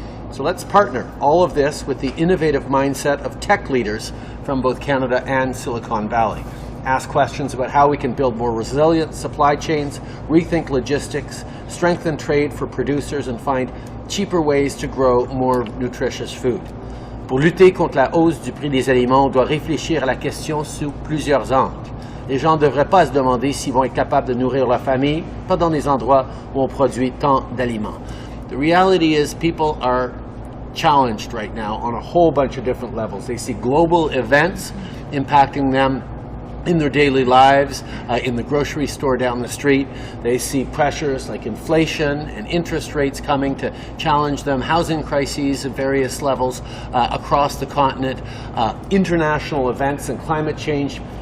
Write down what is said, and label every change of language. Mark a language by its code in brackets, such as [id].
[en] So let's partner all of this with the innovative mindset of tech leaders from both Canada and Silicon Valley. Ask questions about how we can build more resilient supply chains, rethink logistics, strengthen trade for producers, and find cheaper ways to grow more nutritious food. [fr] Pour lutter contre la hausse du prix des aliments, on doit réfléchir à la question sous plusieurs angles. Les gens ne devraient pas se demander s'ils vont être capables de nourrir leur famille, pas dans des endroits où on produit tant d'aliments. [en] The reality is people are challenged right now on a whole bunch of different levels. They see global events impacting them in their daily lives, in the grocery store down the street. They see pressures like inflation and interest rates coming to challenge them, housing crises at various levels across the continent, international events and climate change.